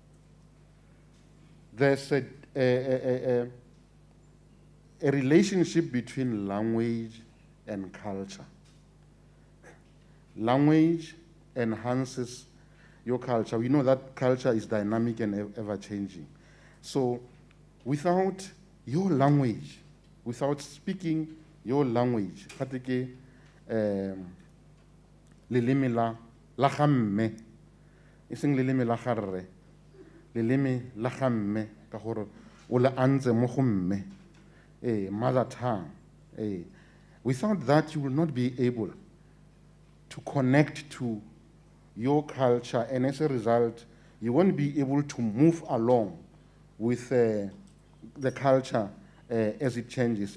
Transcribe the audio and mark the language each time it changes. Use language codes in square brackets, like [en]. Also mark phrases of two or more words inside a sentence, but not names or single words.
[en] There's a relationship between language and culture. Language enhances your culture. We know that culture is dynamic and ever-changing. So without your language, without speaking your language, [tn] leleme la ga mme e seng leleme la ga rre, leleme la ga mme ka gore o le antse mo go mme, [en] mother tongue. Without that, you will not be able to connect to your culture, and as a result, you won't be able to move along with the culture as it changes.